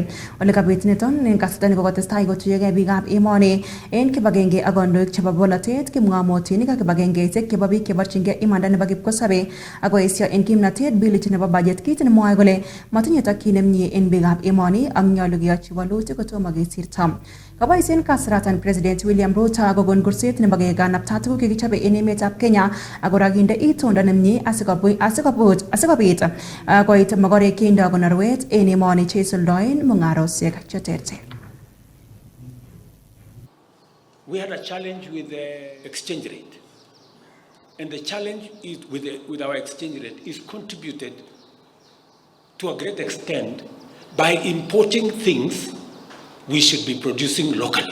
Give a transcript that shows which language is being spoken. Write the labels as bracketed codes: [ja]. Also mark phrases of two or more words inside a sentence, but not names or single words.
[kln] Ole kabit niton en kasarta nekokotestai kotuyagei biikab emoni en kibagenge ak kandoik chebo bolotet, kipng'omotinik ak kibagengeisiek chebo biik cheborchingei imanda nebo kipkosobei ako esio en kimnatet bilit nebo budget, kit nemwoe kole matinye tokyin nemie en biikab emoni ak nyolu keyochi walutik kotomo kesirto. Kaboisien kasaratan President William Ruto kokon kurset nebo kekanapta tuguk chekichobe en emetab Kenya ak kora kinde itondo nemie asikobit koit mogorek cheindo konorwet en emoni cheisuldoen mung'arosiek cheterter. [en] We had a challenge with the exchange rate. And the challenge is with our exchange rate is contributed to a great extent by importing things we should be producing locally.